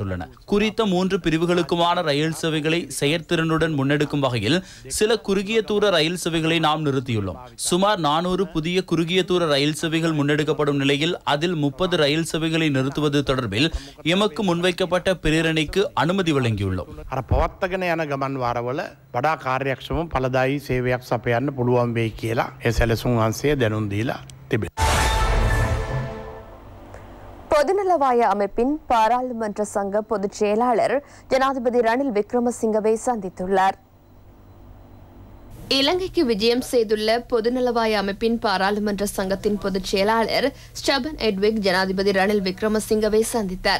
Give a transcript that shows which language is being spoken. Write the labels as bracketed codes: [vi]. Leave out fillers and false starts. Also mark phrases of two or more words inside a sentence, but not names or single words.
[ta] குறித்த 3 பிரிவுகளுக்குமான ரயில் சேவைகளை செயற்திறனுடன் முன்னெடுக்க முன்னெடுக்கும் வகையில் சில குறுகிய தூர ரயில் சேவைகளை நாம் நிறுத்தியுள்ளோம். சுமார் 400 புதிய குறுகிய தூர ரயில் சேவைகள் முன்னெடுக்கப்படும் நிலையில் அதில் 30 ரயில் சேவைகளை நிறுத்துவது தொடர்பில் எமக்கு முன்வைக்கப்பட்ட பிரேரணைக்கு அனுமதி வழங்கியுள்ளோம். [si] පවත්තගෙන යන ගමන් වාරවල වඩා කාර්යක්ෂම ඵලදායී සේවයක් සපයන්න පුළුවන් වෙයි කියලා ඒ සැලසුම් අංශය දැනුම් දීලා තිබෙනවා. [ta] பொதுநலவாய அமைப்பின் பாராளுமன்ற சங்க பொதுச் செயலாளர் ஜனாதிபதி ரணில் விக்ரமசிங்கவை சந்தித்துள்ளார். இலங்கைக்கு விஜயம் செய்துள்ள பொதுநலவாய அமைப்பின் பாராளுமன்ற சங்கத்தின் பொதுச் செயலாளர் ஸ்டெபன் எட்விக் ஜனாதிபதி ரணில் விக்ரமசிங்கவை சந்தித்தார்.